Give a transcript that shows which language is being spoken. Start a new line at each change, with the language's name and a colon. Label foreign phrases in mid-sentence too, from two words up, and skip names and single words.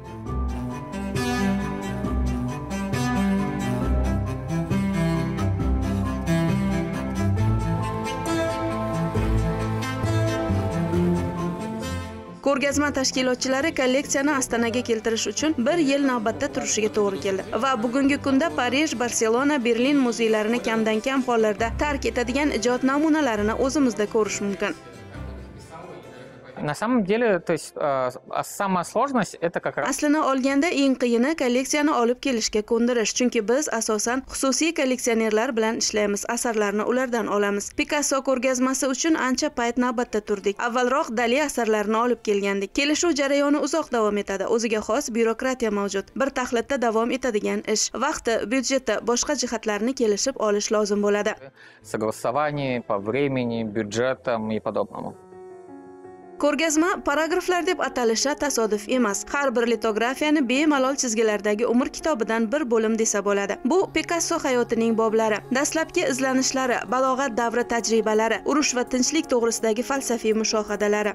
Uzbek: Ko'rgazma tashkilotchilari kolleksiyani Ostonaga keltirish uchun 1 yil navbatda turishiga to'g'ri keldi va bugungi kunda Parij, Barselona, Berlin muzeylarini kamdan-kam hollarda tark etadigan ijod namunalarini o'zimizda ko'rish mumkin.
Russian: На самом деле, то есть самая сложность это как раз.
Uzbek: Aslini olganda eng qiyini kolleksiyani olib kelishga ko'ndirish, chunki biz asosan xususiy kolleksionerlar bilan ishlaymiz, asarlarni ulardan olamiz. Picasso ko'rgazmasi uchun ancha payt navbatda turdik. Avvalroq Dali asarlarini olib kelgandik. Kelishuv jarayoni uzoq davom etadi. O'ziga xos byurokratiya mavjud. Bir taxlitda davom etadigan ish. Vaqti, byudjeti, boshqa jihatlarni kelishib olish lozim bo'ladi.
Russian: Согласование по времени, бюджетам и подобному.
Uzbek: Ko'rgazma paragraflar deb atalishi tasodif emas. Har bir litografiyani bemalol chizgilardagi umr kitobidan bir bo'lim desa bo'ladi. Bu Picasso hayotining boblari, dastlabki izlanishlari, balog'at davri tajribalari, urush va tinchlik to'g'risidagi falsafiy mushohadalari.